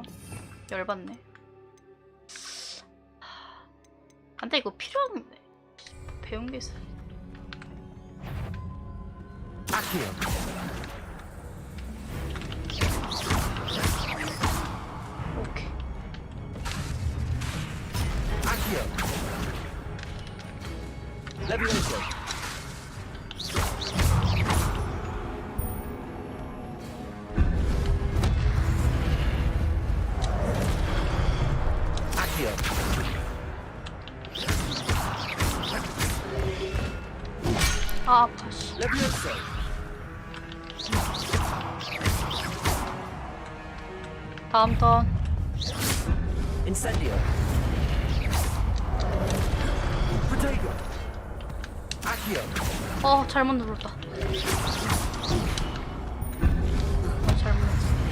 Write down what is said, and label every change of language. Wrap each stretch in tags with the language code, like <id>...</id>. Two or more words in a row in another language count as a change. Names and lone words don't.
<ko>열받네. 근데 이거 필요한 배운 게 있어. Accio. 오케이. Accio. Levioso. Accio. 아, 아파, 씨. Levioso. 다음 턴. Incendio. Protego. 잘못 눌렀다. 잘못 눌렀어.</ko>